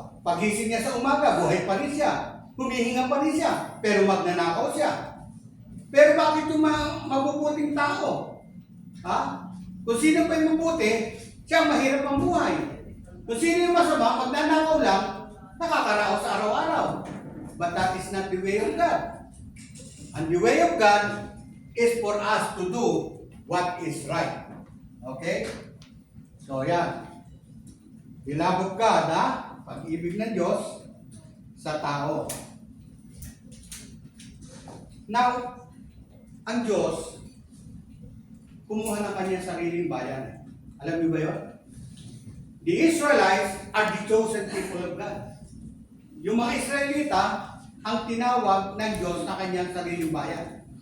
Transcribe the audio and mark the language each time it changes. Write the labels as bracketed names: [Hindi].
[Filipino] Pagising niya sa umaga, buhay pa rin siya. Humihinga pa rin siya, pero magnanakaw siya. Pero bakit yung mabubuting tao? Ha? Kung sino pa yung mabuti, siya mahirap ang buhay. Kung sino yung masama, magnanakaw lang, nakakaraos sa araw-araw. [English] But that is not the way of God. And the way of God is for us to do what is right. [Filipino] Okay? So yan. Beloved God, ha? Pag-ibig ng Diyos sa tao. Now, ang Diyos, kumuha ng kanyang sariling bayan. Alam niyo ba yun? [English] The Israelites are the chosen people of God. [Filipino] Yung mga Israelita, ang tinawag ng Diyos na kanyang sariling bayan.